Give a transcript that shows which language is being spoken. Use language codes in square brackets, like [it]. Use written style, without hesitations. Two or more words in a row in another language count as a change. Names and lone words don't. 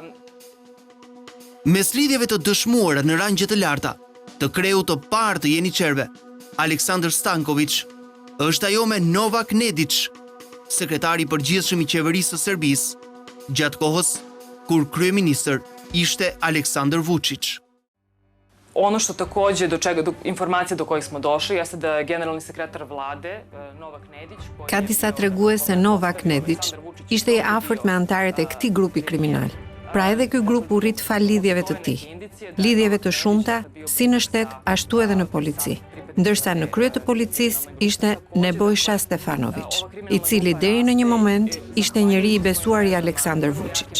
[sq] Mes lidhjeve të dëshmuara në rangje të larta, të kreut të parë të jeniçerëve, Aleksandar Stanković është ajo me Novak Nedić, sekretari i përgjithshëm i qeverisë së Serbisë, gjatë kohës kur kryeministër ishte Aleksandar Vučić. [sr] Ono što takođe informacije do kojih smo došli jeste da je generalni sekretar vlade Novak Nedić [sq] Ka disa tregues se Novak Nedić ishte i afërt me antarët e këtij grupi kriminal. Pra edhe ky grup u rrit fal lidhjeve të tij. Lidhjeve të shumta si në shtet ashtu edhe në polici. Ndërsa në krye të policisë ishte Nebojša Stefanović, i cili deri në një moment ishte njeri i besuar i Aleksandar Vučić.